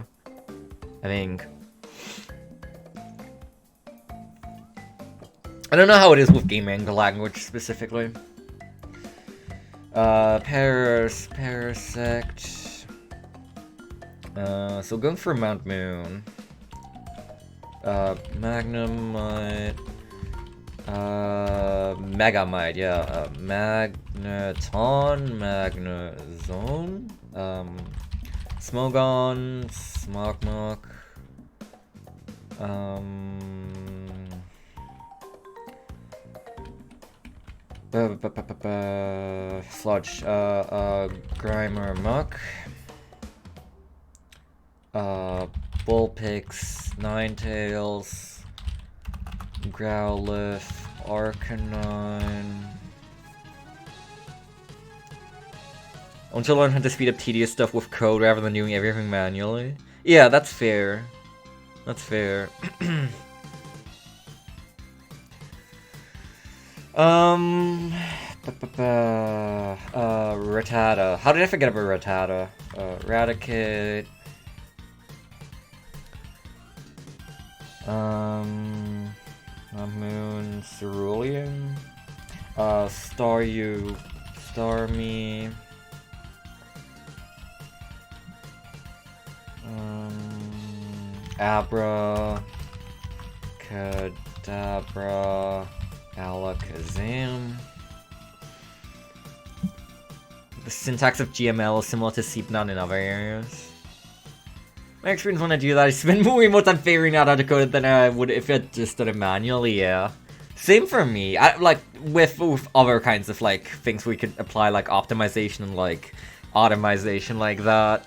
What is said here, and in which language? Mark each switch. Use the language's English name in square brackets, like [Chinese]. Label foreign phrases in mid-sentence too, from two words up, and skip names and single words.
[English] I think. I don't know how it is with Game Maker language specifically. Parasect. So going for Mount Moon. Magnemite. Megamite, yeah. Magneton, Magnezone. Smogon, Smogmok. Sludge, Grimer Muck. Bullpix, Ninetales, Growlithe, Arcanine. I want to learn how to speed up tedious stuff with code rather than doing everything manually. Yeah, that's fair. That's fair. Rattata. How did I forget about Rattata? Raticate. Moon, Cerulean. Staryu, Starmie. Abra, Kadabra, Alakazam. The syntax of GML is similar to CPNAT in other areas. My experience when I do that, I spend more more time figuring out how to code it than I would if I just did it manually, yeah. Same for me. I like with other kinds of like things we could apply like optimization and like automation like that.